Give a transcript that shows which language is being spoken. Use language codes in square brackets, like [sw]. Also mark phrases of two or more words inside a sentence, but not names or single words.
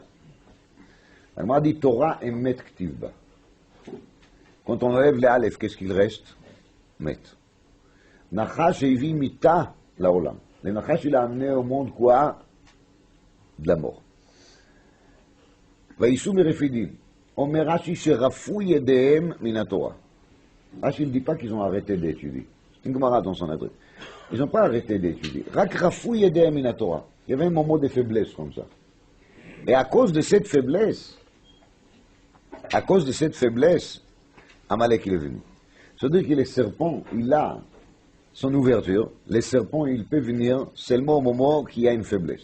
[fr] Elle m'a dit Torah et Met Ktivba. Quand on enlève les Aleph, qu'est-ce qu'il reste? Met. [he] נחש הביא מיתה לעולם. [fr] Le Nachash, il a amené au monde quoi? De la mort. [he] וייסעו מרפידים. אומר רש"י שרפו ידיהם מן התורה. [fr] רש"י ne dit pas qu'ils ont arrêté d'étudier. C'est une Gemara dans son adresse. Ils n'ont pas arrêté d'étudier. [he] רק רפו ידיהם מן התורה. [fr] Il y avait un moment de faiblesse comme ça. Et à cause de cette faiblesse, Amalek il est venu. C'est-à-dire que les serpents, il a son ouverture. Les serpents, il peut venir seulement au moment qu'il y a une faiblesse.